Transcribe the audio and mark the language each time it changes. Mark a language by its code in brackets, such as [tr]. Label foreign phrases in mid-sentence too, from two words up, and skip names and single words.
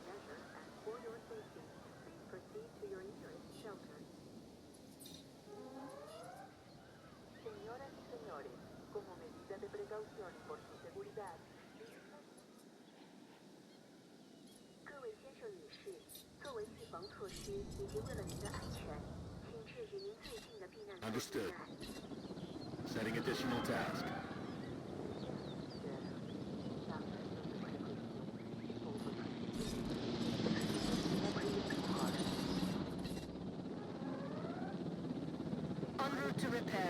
[en] measure and for your safety, please proceed to your nearest shelter. [es] Señoras y señores, como medida de precaución y por su seguridad, [zh] 各位先生女士，作为预防措施以及为了您的安全，请至离您最近的避难所避 [en] Understood. [zh] 难。 [en] Setting additional task. En route to repair.